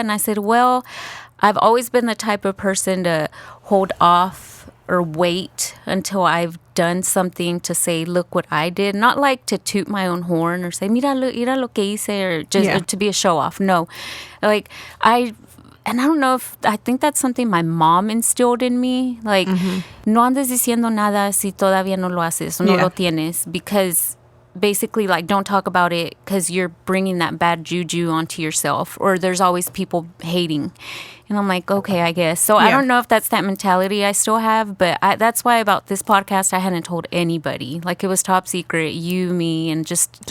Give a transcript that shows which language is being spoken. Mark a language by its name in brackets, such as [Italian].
[English] And I said, well, I've always been the type of person to hold off or wait until I've done something to say, look what I did. Not like to toot my own horn or say, [Spanish] mira lo que hice, [English] or just to be a show off. No. Like, and I don't know I think that's something my mom instilled in me. [Spanish] Like, no andes diciendo nada si todavía no lo haces, no lo tienes. [English] Because basically, like, don't talk about it because you're bringing that bad juju onto yourself, or there's always people hating. And I'm like, okay, I guess. So I don't know if that's that mentality I still have, but that's why about this podcast, I hadn't told anybody. Like, it was top secret, you, me, and just